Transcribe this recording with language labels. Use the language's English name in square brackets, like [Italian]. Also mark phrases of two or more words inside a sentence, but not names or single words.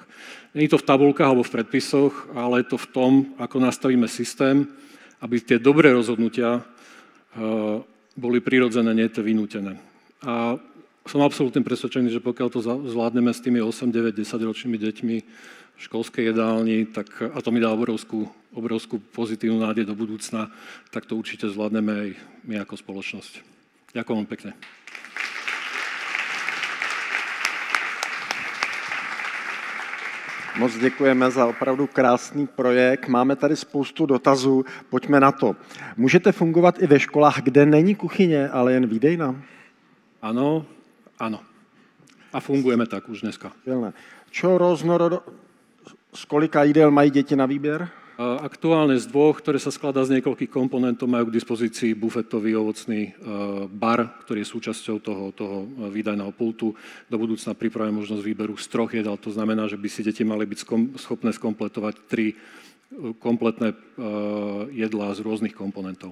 [Slovak] Nie je to v tabuľkách alebo v predpisoch, ale je to v tom, ako nastavíme systém, aby tie dobré rozhodnutia boli prirodzené, nie tie vynútené. A som absolútne presvedčený, že pokiaľ to zvládneme s tými 8, 9, 10 ročnými deťmi v školskej jedálni, tak, a to mi dá obrovskú pozitívnu nádej do budúcna, tak to určite zvládneme aj my ako spoločnosť. Ďakujem vám pekne. [Czech] Moc děkujeme za opravdu krásný projekt. Máme tady spoustu dotazů, pojďme na to. Můžete fungovat i ve školách, kde není kuchyně, ale jen výdejna? [Slovak] Áno. A fungujeme tak už dneska. [Czech] Z kolika jídel mají děti na výběr? [Slovak] Aktuálne z 2, ktoré sa skladá z niekoľkých komponentov, majú k dispozícii bufetový ovocný bar, ktorý je súčasťou toho výdajného pultu. Do budúcna pripravíme možnosť výberu z 3 jedál, to znamená, že by si deti mali byť schopné skompletovať 3 kompletné jedlá z rôznych komponentov.